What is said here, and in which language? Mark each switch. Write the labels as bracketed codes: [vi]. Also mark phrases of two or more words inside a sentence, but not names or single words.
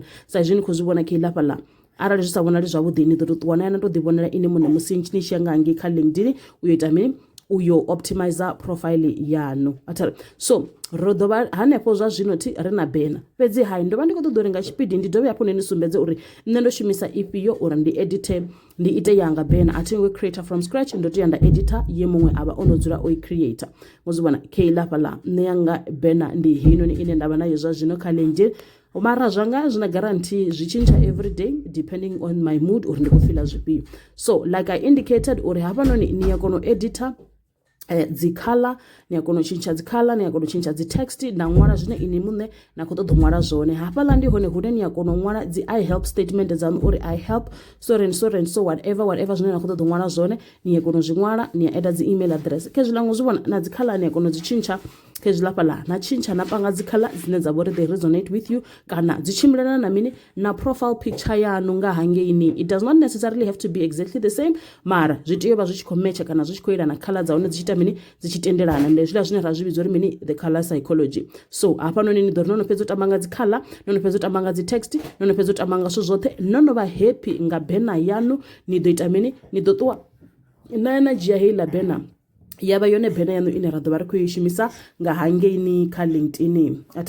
[ve] Sa izwi ni khou zwi vhona kha iḽa fhaḽa arali zwi sa vhonali zwavhuḓi ni ḓo tou ṱuwa na ya na tou ḓivhonela ine muṋe musi ni tshi ya nga hangei kha LinkedIn u ita mini uyo [en] optimizer profile [ve] yanu. So ro ḓovha hanefho zwa zwino thi ri na banner fhedzi hai ndo vha ndi khou ṱoḓa uri nga tshipidi ndi dovhe hafhu ni sumbedze uri nṋe ndo shumisa ifhio uri ndi ite yanga banner. A thi ngo [en] creator from scratch, [ve] ndo tea nda editor ye muṅwe avha ono dzula o i creator. Muzwi vhona khaila fhaḽa nṋe yanga banner ndi heinoni ine ndavha nayo zwa zwino kha LinkedIn. Mara zwanga zwi na guarantee zwi tshintsha [en] every day depending on my mood [ve] uri ndi khou feel zwifhio. [en] So like I indicated [ve] uri hafhanoni ni ya kona u editor dzi color, ni a kona u tshintsha dzi color, ni a kona u tshintsha dzi text na ṅwala zwine ini muṋe na khou ṱoḓa u ṅwala zwone. Hafhaḽa ndi hone hune ni a kona u ṅwala dzi [en] I help statement [ve] dzanu uri [en] I help so and so whatever [ve] zwine na khou ṱoḓa u ṅwala zwone ni a kona u zwi ṅwala, ni a add dzi [en] email address. [ve] Khezwiḽa ngo zwi vhona na dzi color ni a kona u dzi tshintsha khezwiḽa fhaḽa na tshintsha na panga dzi color dzine dza vhori [en] they resonate with you [ve] kana dzi tshimbilelana na mini na profile picture yanu nga hangeini. [en] It does not necessarily have to be exactly the same, [ve] mara zwi tea u vha zwi tshi khou matcha kana zwi tshi khou yelana color dza hone dzi tshi mini dzi tshi tendelana. Ndi zwiḽa zwine ra zwi vhidza uri mini [en] the color psychology. [ve] So hafhanoni ni ḓo ri no fhedza u tamba nga dzi color, no fhedza u tamba nga dzi text, no fhedza u tamba nga zwithu zwoṱhe, no vha happy nga banner yanu. Ni ḓo ita mini ni ḓo ṱuwa na na dzhia heiḽa banner ya vha yone banner yanu ine ra ḓo vha ri khou i shumisa nga hangeini kha LinkedIn.